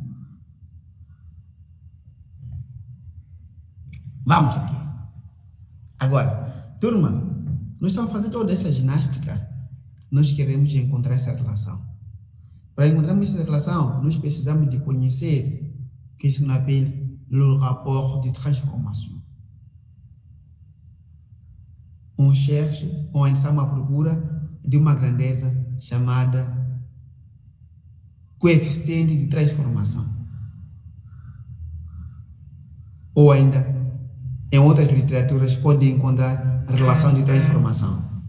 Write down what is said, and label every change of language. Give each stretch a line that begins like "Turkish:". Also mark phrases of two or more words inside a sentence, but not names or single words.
Portuguese: Vamos aqui. Agora, turma, nós estamos fazendo toda essa ginástica. Nós queremos encontrar essa relação. Para encontrarmos essa relação, nós precisamos de conhecer o que
French: se appelle le rapport de transformation. On cherche,
Portuguese: ou estamos à procura de uma grandeza chamada coeficiente de transformação. Ou ainda, em outras literaturas, pode encontrar a relação de transformação.